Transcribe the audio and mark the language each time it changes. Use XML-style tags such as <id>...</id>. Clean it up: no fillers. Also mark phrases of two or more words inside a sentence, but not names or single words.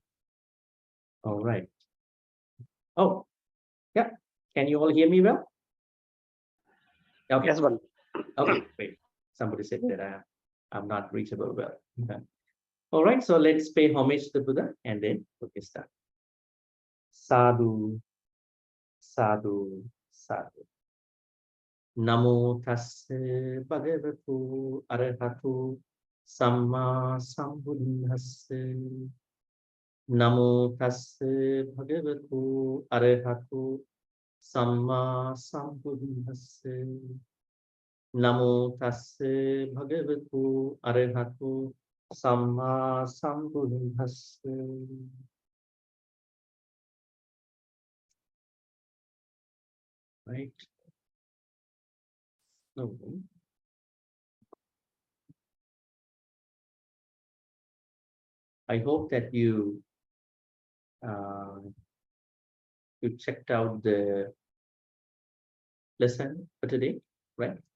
<en>All right. Oh, yeah. Can you all hear me well? Okay. Yes, one. Okay, great. Somebody said that I'm not reachable well. Okay. All right, so let's pay homage to the Buddha and then we can start.</en> <pi>Sadhu, sadhu, sadhu. Namo tasse bhagavatu arahatu samma sambuddhassa. Namo tasse bhagavatu arahatu samma sambuddhassa. Namo tasse bhagavatu arahatu samma sambuddhassa.</pi> <en>Right. So, I hope that you checked out the lesson for today, right?</en>